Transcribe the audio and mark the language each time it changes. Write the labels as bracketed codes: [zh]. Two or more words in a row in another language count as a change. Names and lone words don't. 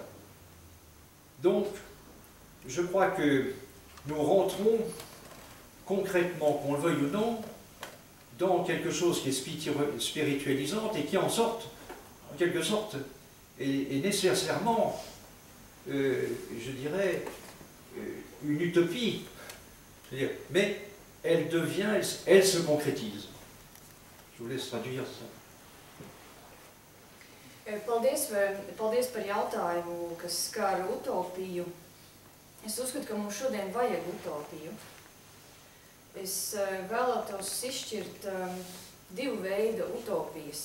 [fr] Donc, je crois que nous rentrons concrètement, qu'on le veuille ou non, dans quelque chose qui est spiritualisante et qui en quelque sorte, est nécessairement, je dirais, une utopie. Mais elle se concrétise. Je vous laisse traduire ça. [lv] Paldies par jautājumu, kas skar utopiju. Es uzskatu, ka mums šodien vajag utopiju. Es vēlētos izšķirt divu veidu utopijas.